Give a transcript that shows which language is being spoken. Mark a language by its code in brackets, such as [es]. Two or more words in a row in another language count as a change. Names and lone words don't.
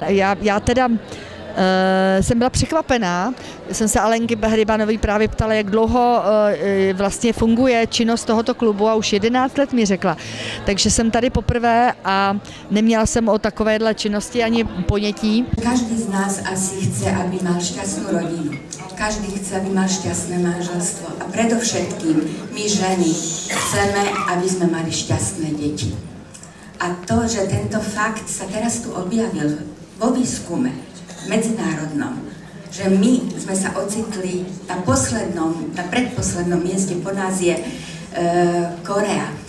[cs] Já teda jsem byla překvapená, jsem se Alenky Hrybanové právě ptala, jak dlouho vlastně funguje činnost tohoto klubu a už 11 let mi řekla. Takže jsem tady poprvé a neměla jsem o takovéhle činnosti ani ponětí. [sk] Každý z nás asi chce, aby mal šťastnú rodinu. Každý chce, aby mal šťastné manželstvo. A predovšetkým my ženy chceme, aby sme mali šťastné deti. A to, že tento fakt sa teraz tu objavil vo výskume medzinárodnom, že my sme sa ocitli na predposlednom mieste, po nás je Korea.